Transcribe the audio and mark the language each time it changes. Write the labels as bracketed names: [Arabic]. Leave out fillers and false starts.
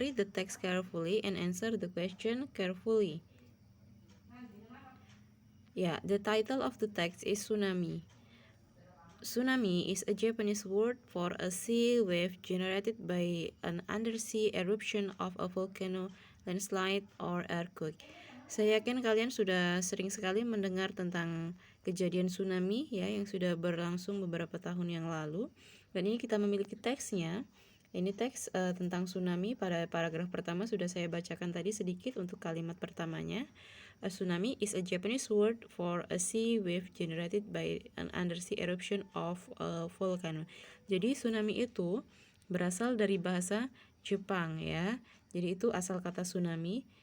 [English] Read the text carefully and answer the question carefully. Ya, the title of the text is Tsunami. Tsunami is a Japanese word for a sea wave generated by an undersea eruption of a volcano, landslide, or earthquake. [Indonesian] Saya yakin kalian sudah sering sekali mendengar tentang kejadian tsunami ya yang sudah berlangsung beberapa tahun yang lalu. Dan ini kita memiliki teksnya. Ini teks tentang tsunami pada paragraf pertama sudah saya bacakan tadi sedikit untuk kalimat pertamanya. [English] A tsunami is a Japanese word for a sea wave generated by an undersea eruption of a volcano. [Indonesian] Jadi tsunami itu berasal dari bahasa Jepang ya. Jadi itu asal kata tsunami.